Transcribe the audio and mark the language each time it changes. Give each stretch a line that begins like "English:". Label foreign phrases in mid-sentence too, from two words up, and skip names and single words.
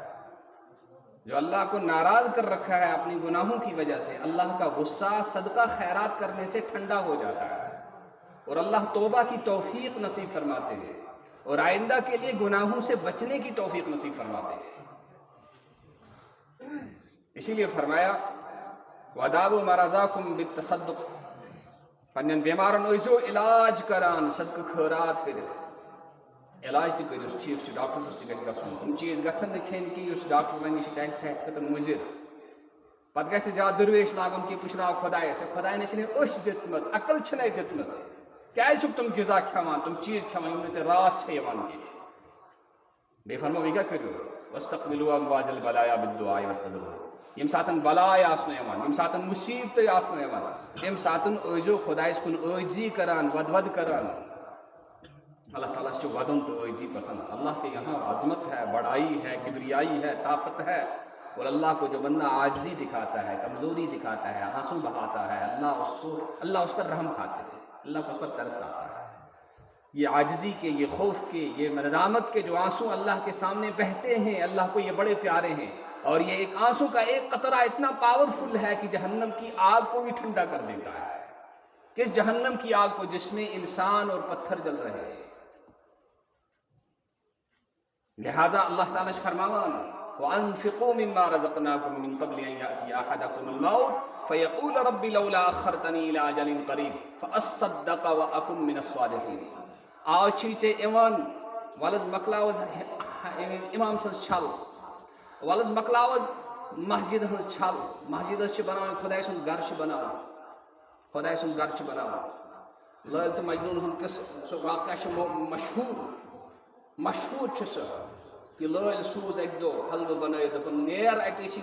Urdu: جو اللہ کو ناراض کر رکھا ہے اپنی گناہوں کی وجہ سے، اللہ کا غصہ صدقہ خیرات کرنے سے ٹھنڈا ہو جاتا ہے، اور اللہ توبہ کی توفیق نصیب فرماتے ہیں، اور آئندہ کے لیے گناہوں سے بچنے کی توفیق نصیب فرماتے ہیں۔
Kashmiri: اسی لیے فرمایا
Arabic: وَدَاوُوا مَرَضَاكُمْ بِالتَّصَدُّقِ،
Kashmiri: پنن بیمارن ٲسِو علاج کران صدقہ خیرات کٔرِتھ، علاج تہِ کٔرِوس، ٹھیک چھُ، ڈاکٹر صٲبس تہِ گژھِ گژھُن، تِم چیٖز گژھن نہٕ کھیٚنۍ کینٛہہ یُس ڈاکٹر وَنہِ یہِ چھُ تُہنٛدِ صحت خٲطرٕ مُضِر۔ پتہٕ گژھِ زیادٕ دُرویش لاگُن کہِ پُشراو خۄدایس، خۄداین چھنہٕ أچھ دِژمٕژ، عقل چھنہٕ دِژمٕژ، کیٛازِ چھُکھ تِم غذا کھٮ۪وان، تِم چیٖز کھٮ۪وان یِم نہٕ ژےٚ راس چھےٚ یِوان کینٛہہ۔ بیٚیہِ فرموو یہِ کیٛاہ کٔرِو
Arabic: وَاسْتَقْبِلُوا أَمْوَاجَ الْبَلَايَا بِالدُّعاءِ وَالتَّضَرُّعِ،
Kashmiri: ییٚمہِ ساتہٕ بلاے آسنو یِوان، ییٚمہِ ساتہٕ مُصیبتٕے آسنو یِوان، تَمہِ ساتہٕ ٲسۍزیو خۄدایس کُن عٲجزی کران، ود کران۔ اللہ تعالیٰ چھُ ودُن تہٕ عٲجزی پسند۔
Urdu: اللہ کے یہاں عظمت ہے، بڑائی ہے، کبریائی ہے، طاقت ہے، اور اللہ کو جو بندہ عاجزی دکھاتا ہے، کمزوری دکھاتا ہے، آنسو بہاتا ہے، اللہ اس پر رحم کھاتے ہیں، اللہ کو اس پر ترس آتا ہے۔ یہ عاجزی کے، یہ خوف کے، یہ ندامت کے جو آنسو اللہ کے سامنے بہتے ہیں، اللہ کو یہ بڑے پیارے ہیں، اور یہ ایک آنسو کا ایک قطرہ اتنا پاورفل ہے کہ جہنم کی آگ کو بھی ٹھنڈا کر دیتا ہے۔ کس جہنم کی آگ کو؟ جس میں انسان اور پتھر جل رہے ہیں۔
Kashmiri: لہذا اللہ تعالیٰ فرماوان
Arabic: وَأَنفِقُوا مِمَّا رَزَقْنَاكُم مِّن قَبْلِ أَن يَأْتِيَ أَحَدَكُمُ الْمَوْتُ فَيَقُولَ رَبِّ لَوْلَا أَخَّرْتَنِي إِلَىٰ أَجَلٍ قَرِيبٍ فَأَصَّدَّقَ وَأَكُن مِّنَ الصَّالِحِينَ۔
Kashmiri: آج چھی ژےٚ یِوان، وَلہٕ حظ مۄکلاوز اِمام سٕنٛز چھل، وَلہٕ حظ مۄکلاوز مسجد ہٕنٛز چھل، مسجد حظ چھِ بناوٕنۍ، خۄداے سُنٛد گرٕ چھُ بناوُن، خۄداے سُنٛد گرٕ چھُ بناوُن۔ لٲلۍ تہٕ مجنوٗن ہُنٛد قصہٕ، سُہ واقعہ چھُ مشہوٗر چھُ سُہ کہ لٲلۍ سوٗز اَکہِ دۄہ حلوٕ بنٲیِتھ، دوٚپُن نیر اَتہِ ٲسی